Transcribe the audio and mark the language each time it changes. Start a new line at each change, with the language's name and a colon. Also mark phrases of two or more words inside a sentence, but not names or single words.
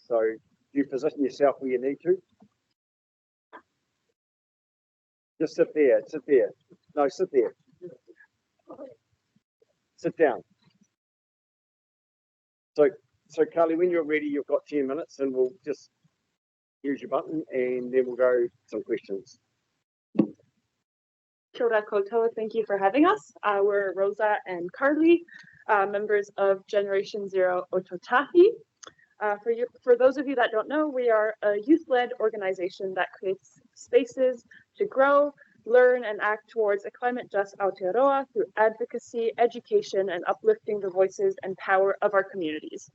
English: So you position yourself where you need to. Just sit there, sit there. No, sit there. Sit down. So Carley, when you're ready, you've got 10 minutes and we'll just use your button and then we'll go some questions.
Māori: Kia ora koutou,
English: thank you for having us. We're Rosa and Carley, members of Generation Zero Ōtautahi. For those of you that don't know, we are a youth-led organization that creates spaces to grow, learn, and act towards a climate-just Aotearoa through advocacy, education, and uplifting the voices and power of our communities.